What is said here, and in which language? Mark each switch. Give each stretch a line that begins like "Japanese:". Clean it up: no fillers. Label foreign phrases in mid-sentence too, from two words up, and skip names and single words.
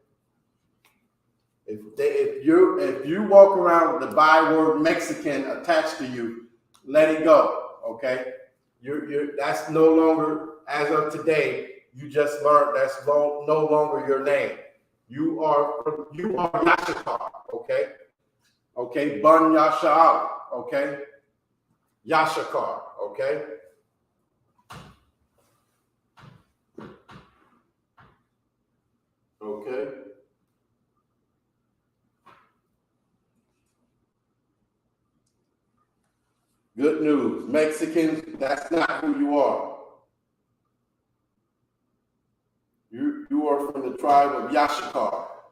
English: If you walk around with the byword Mexican attached to you, let it go. Okay. That's no longer, as of today, you just learned that's no longer your name. You are Yashakar. Okay. Okay. Bun Yasha'al. Okay. Yashakar, okay? Okay. Good news. Mexicans, that's not who you are. You are from the tribe of Yashakar.